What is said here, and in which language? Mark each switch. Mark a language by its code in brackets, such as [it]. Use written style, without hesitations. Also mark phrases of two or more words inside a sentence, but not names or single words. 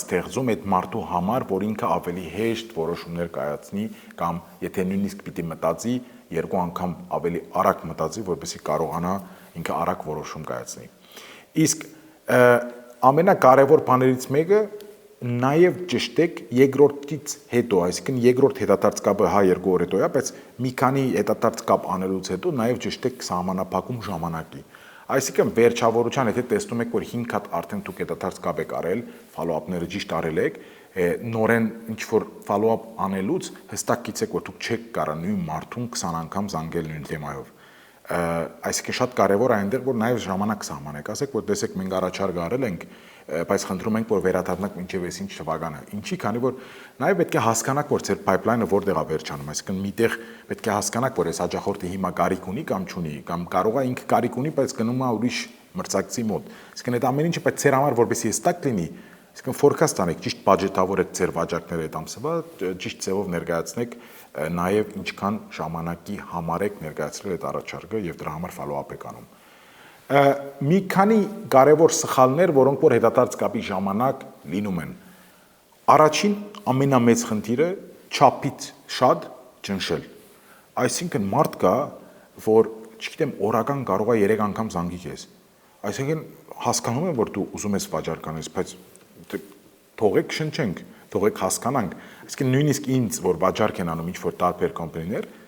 [hy] ստեղծում այդ մարդու համար, որ ինքը ավելի հեշտ որոշումներ կայացնի կամ եթե նույնիսկ պիտի մտածի, երկու անգամ ավելի արագ մտածի, որպեսզի կարողանա ինքը արագ որոշում կայացնի։ Իսկ ամենակարևոր բաներից մեկը նաև ճշտեք երկրորդից հետո, այսինքն երկրորդ հետադարձ կապը երկու օր հետո է, բայց մի քանի հետադարձ կապ անելուց հետո նաև ճշտեք սահմանափակում ժամանակի։ Այսինքն վերջավորության, եթե տեսնում եք, որ 5 հատ արդեն դուք հետադարձ կապ եք արել, follow-up-ները ճիշտ արել եք, նորեն ինչ որ follow-up անելուց հստակ գիտեք, որ դուք չեք կարա նույն մարդուն 20 անգամ զանգել նույն թեմայով։ Այսինքն շատ կարևոր է այնտեղ, որ նաև ժամանակ սահմանեք, ասեք, որ տեսեք մենք առաջարկ արել ենք, բայց խնդրում ենք, որ վերադառնանք մինչև այսինչ թվականը։ Ինչի, քանի որ նաև պետք է հասկանաք, որ ձեր pipeline-ը որտեղ է վերջանում, այսինքն միտեղ պետք է հասկանաք, որ այս հաջախորդը հիմա կարիք ունի կամ չունի, կամ կարող է ինքը կարիք ունի, բայց գնում է ուրիշ մրցակցի մոտ։ Այսինքն այդ ամեն ինչը պետք է ձեր համար որպեսզի հստակ լինի, Իսկ forecast անեք, ճիշտ բյուջետավորեք ձեր վաճառքները այդ ամսվա, ճիշտ ձևով ներկայացնեք նաև ինչքան ժամանակի համար եք ներկայացրել այդ առաջարկը եւ դրա համար follow-up եք անում։ Մի քանի կարևոր սխալներ, որոնք որ հետադարձ կապի ժամանակ լինում են։ Առաջին ամենամեծ խնդիրը չափից շատ ճնշել։ Այսինքն մարդ կա, որ, չգիտեմ, օրական կարող է 3 անգամ զանգի քեզ։ Այսինքն հասկանում եմ, որ դու ուզում ես վաճառք անես, բայց թողեք շնչենք, թողեք հասկանանք։ Այսինքն նույնիսկ ինձ, որ վաճառք են անում ինչ-որ տարբեր կոմպանիներ,